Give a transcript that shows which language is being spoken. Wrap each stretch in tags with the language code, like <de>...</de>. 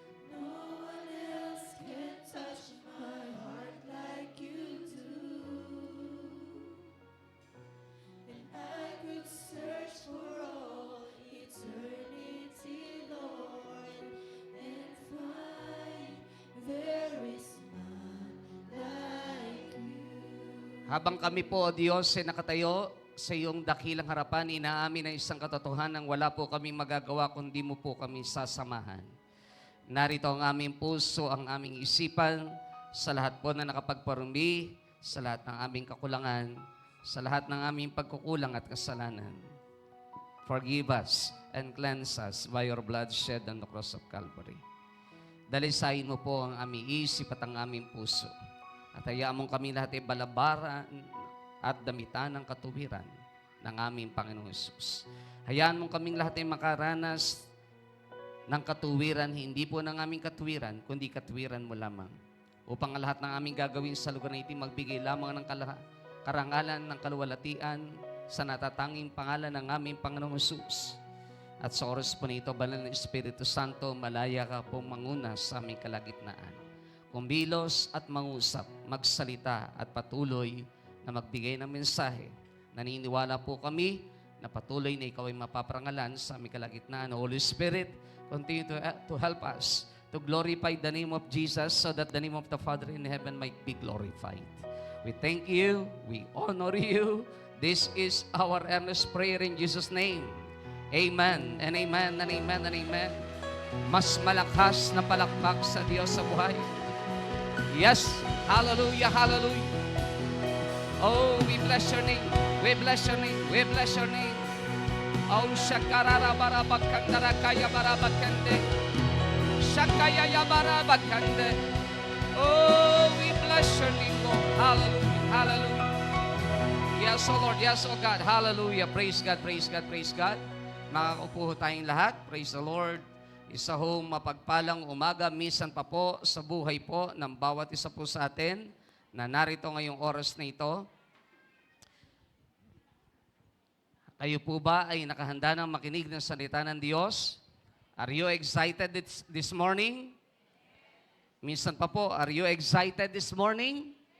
<en>No one else can touch my heart like you do. And I could search for all eternity, Lord, and find there is none like you.</en> <tl>Habang kami po, O Diyos, ay nakatayo sa iyong dakilang harapan, inaamin ang isang katotohanan wala po kami magagawa kundi mo po kami sasamahan. Narito ang aming puso, ang aming isipan, sa lahat po na nakapagparumi, sa lahat ng aming kakulangan, sa lahat ng aming pagkukulang at kasalanan.</tl> <en>Forgive us and cleanse us by your blood shed on the cross of Calvary.</en> <tl>Dalisayin mo po ang aming isip at ang aming puso. At hayaan mong kami lahat ay balabaran at damitan ng katuwiran ng aming Panginoong Hesus. Hayaan mong kaming lahat ay makaranas ng katuwiran, hindi po ng aming katuwiran, kundi katuwiran mo lamang. Upang ang lahat ng aming gagawin sa lugar na ito, magbigay lamang ng karangalan ng kaluwalhatian sa natatanging pangalan ng aming Panginoong Hesus. At sa oras po nito, Banal na Espiritu Santo, malaya ka pong manguna sa aming kalagitnaan. Kumilos at mangusap, magsalita at patuloy na magbigay ng mensahe. Naniniwala po kami na patuloy na ikaw ay mapaparangalan sa aming kalagitnaan.</tl> <en>Holy Spirit, continue to help us to glorify the name of Jesus so that the name of the Father in heaven might be glorified. We thank you. We honor you. This is our earnest prayer in Jesus' name. Amen and amen and amen and amen.</en> <tl>Mas malakas na palakpak sa Diyos sa buhay.</tl> <en>Yes. Hallelujah, hallelujah. Oh, we bless your name. We bless your name. We bless your name. Oh, shakarara barabakandara kaya barabakande. Shakaya ya barabakande. Oh, we bless your name, Lord. Hallelujah. Hallelujah. Yes, oh Lord. Yes, oh God. Hallelujah. Praise God, praise God, praise God.</en> <tl>Makakaupo tayong lahat.</tl> <en>Praise the Lord.</en> <tl>Isa hong mapagpalang umaga, minsan pa po sa buhay po ng bawat isa po sa atin na narito ngayong oras na ito. Kayo po ba ay nakahanda ng makinig ng salita ng Diyos?</tl> <en>Are you excited this morning?</en> <tl>Minsan pa po,</tl> <en>are you excited this morning?</en>